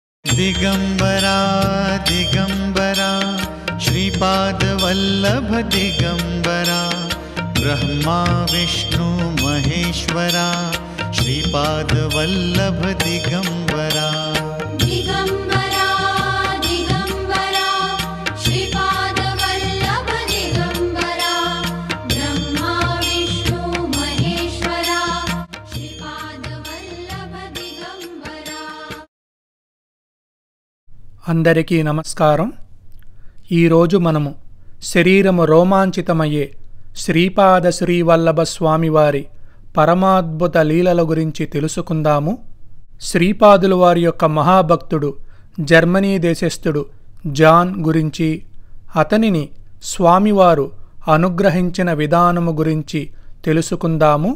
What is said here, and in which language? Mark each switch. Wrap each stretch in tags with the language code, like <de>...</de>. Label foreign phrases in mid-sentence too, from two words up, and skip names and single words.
<sa>दिगंबरा दिगंबरा श्रीपादवल्लभ दिगंबरा ब्रह्मा विष्णु महेश्वरा श्रीपादवल्लभ दिगंबरा दिगंबरा दिगंबरा श्रीपादवल्लभ दिगंबरा ब्रह्मा विष्णु महेश्वरा श्रीपादवल्लभ दिगंबरा।</sa> <te>అందరికీ నమస్కారం। ఈరోజు మనము శరీరము రోమాంచితమయ్యే శ్రీపాద శ్రీవల్లభ స్వామివారి పరమాద్భుత లీలల గురించి తెలుసుకుందాము। శ్రీపాదుల వారి యొక్క మహాభక్తుడు జర్మనీ దేశస్థుడు జాన్ గురించి, అతనిని స్వామివారు అనుగ్రహించిన విధానము గురించి తెలుసుకుందాము।</te>